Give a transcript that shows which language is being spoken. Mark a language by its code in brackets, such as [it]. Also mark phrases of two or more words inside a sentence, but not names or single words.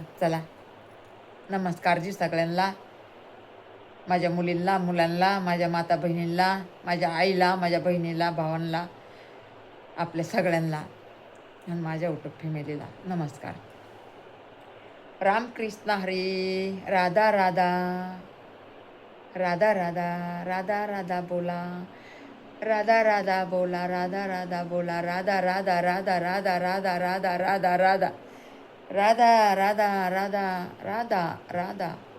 [mr] चला नमस्कार जी सगळ्यांना, माझ्या मुलींना, मुलांना, माझ्या माता बहिणींना, माझ्या आईला, माझ्या बहिणीला, भावांना, आपल्या सगळ्यांना आणि माझ्या युट्यूब फॅमिलीला नमस्कार. रामकृष्ण हरी. राधा राधा, राधा राधा, राधा राधा बोला, राधा राधा बोला, राधा राधा बोला, राधा राधा, राधा राधा, राधा राधा, राधा राधा, राधा राधा, राधा राधा, राधा.